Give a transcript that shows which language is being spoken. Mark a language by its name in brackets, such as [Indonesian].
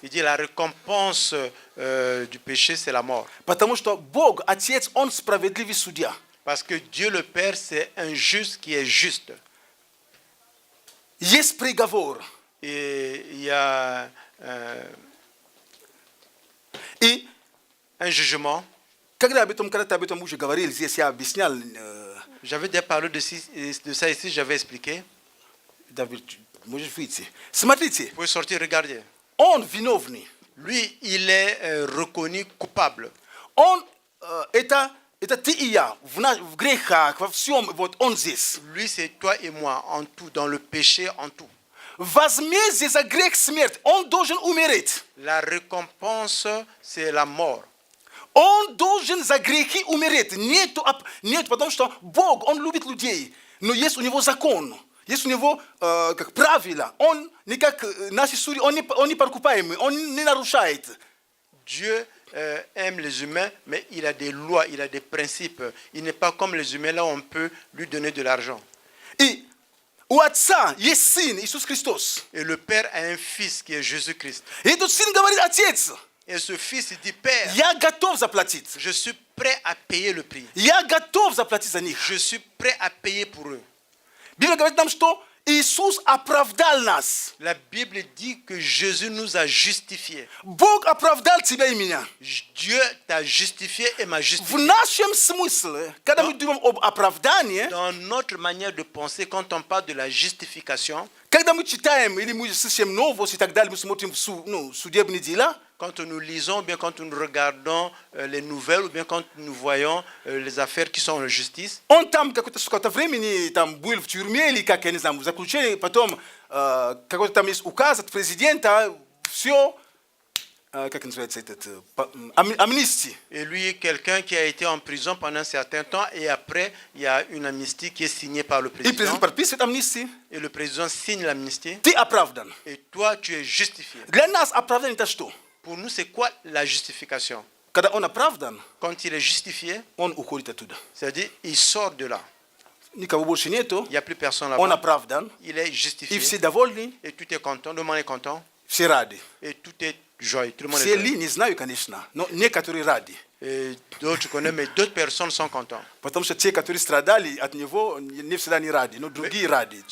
[French] Il dit la récompense du péché, c'est la mort. [Russian] Потому что Бог, Отец, Он справедливый судья. [French] Parce que Dieu le Père, c'est un juste qui est juste. [Russian] Есть приговор. [French] Et il y a [Russian] И [French] un jugement. [Russian] когда ты об этом уже говорил, здесь я объяснял, [French] J'avais déjà parlé de ça ici, j'avais expliqué. [Russian] Давид, можешь выйти. Смотрите, [French] Vous pouvez sortir, regardez. [Russian] Он виновный. [French] Lui, il est reconnu coupable. [Russian] Он, это ты и я, в грехах, во всем, вот он здесь. [French] Lui, c'est toi et moi, en tout, dans le péché, en tout. [Russian] Возмездие за грех — смерть. Он должен умереть. [French] La récompense, c'est la mort. [Russian] Он должен за грехи умереть. Нет, потому что Бог, Он любит людей. Но есть у Него закон. Есть у Него как правила. Он не как наши судьи, он не подкупаемый, Он не нарушает. [French] Dieu aime les humains, mais il a des lois, il a des principes. Il n'est pas comme les humains, là on peut lui donner de l'argent. [Russian] И у Отца есть Сын, Иисус Христос. [French] Et le Père a un fils qui est Jésus-Christ. [Russian] И этот Сын говорит: Отец, [French] Et ce fils, il dit, Père, [Russian] я готов заплатить. [French] je suis prêt à payer le prix. [Russian] Я готов заплатить за них. [French] Je suis prêt à payer pour eux. [Russian] Библия говорит нам, что Иисус оправдал нас. [French] La Bible dit que Jésus nous a justifiés. [Russian] Бог оправдал тебя и меня. [French] Dieu t'a justifié et m'a [Russian] В [French] justifié. [Russian] нашем смысле, когда мы думаем об оправдании, [French] Dans notre manière de penser, quand on parle de la justification, [Russian] когда мы читаем или мы слышим новости и так далее, мы смотрим судебные дела, [French] quand nous lisons, ou bien quand nous regardons les nouvelles, ou bien quand nous voyons les affaires qui sont en justice, [Russian] он там какое-то времени там был в тюрьме или как, я не знаю, в заключении, потом какой-то там есть указ от президента, все, как называется этот, амнистия. [French] et lui, quelqu'un qui a été en prison pendant un certain temps, et après, il y a une amnistie qui est signée par le [Russian] И [French] président, [Russian] президент подписывает амнистию, [French] et le président signe l'amnistie, [Russian] ты оправдан. [French] et toi, tu es justifié. [Russian] Для нас оправдание это что? [French] Pour nous, c'est quoi la justification? [Russian] Когда он оправдан, [French] Quand il est justifié, [Russian] он уходит оттуда. [French] c'est-à-dire, il sort de là. [Russian] Никого больше нету, [French] Il n'y a plus personne [Russian] он [French] là-bas. [Russian] оправдан, [French] Il est [Russian] и [French] justifié, [Russian] все довольны, [French] et tout est content, le monde est content, [Russian] все рады. [French] et tout est joyeux, tout le monde est [Russian] Все [French] joyeux. [Russian] ли, не знаю, конечно, но некоторые рады. [French] Et d'autres, tu connais, mais d'autres personnes sont contents. [Russian] Потому что те, которые страдали от него, не всегда не рады, но другие рады.